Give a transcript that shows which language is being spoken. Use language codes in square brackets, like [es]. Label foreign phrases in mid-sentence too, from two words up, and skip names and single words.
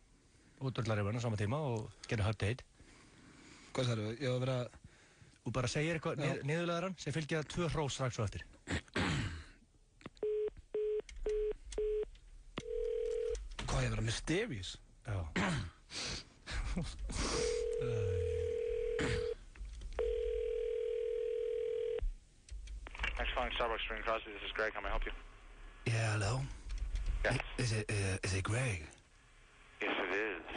[is] Og dörlar yfir hann á sama tíma og gerir [en] hot date. [is] Hvað sagði þú? Ég var að vera... Og bara segir eitthvað niðurlegar hann, sem fylgja 2 hrós strax og eftir. Hvað, ég vera mysterious? Já. [en] Thanks for calling Starbucks Spring Crosby. This is Greg. How may I help you? Yeah, hello? Yes. Is it Greg? Yes, it is.